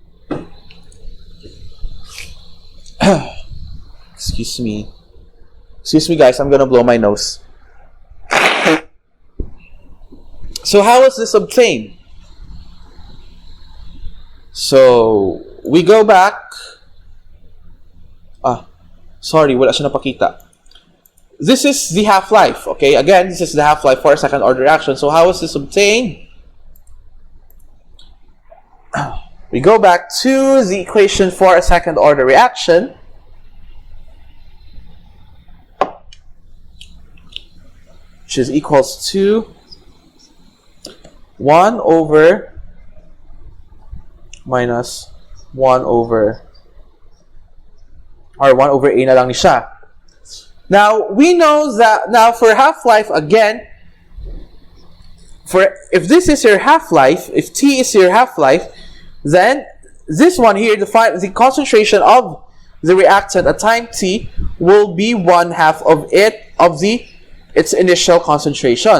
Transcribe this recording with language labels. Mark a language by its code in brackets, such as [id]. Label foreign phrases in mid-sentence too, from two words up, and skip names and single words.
[en] Excuse me guys, I'm gonna blow my nose. So how is this obtained? So we go back. Sorry, [hil] wala siya napakita. [en] This is the half-life, okay? Again, this is the half-life for a second order reaction. So how is this obtained? We go back to the equation for a second order reaction. Which is equals to 1 over minus 1 over, or 1 over A [hil] na lang ni siya. [en] Now, we know that, now for half-life, again, if this is your half-life, if T is your half-life, then this one here, the concentration of the reactant at time T will be 1/2 of its initial concentration.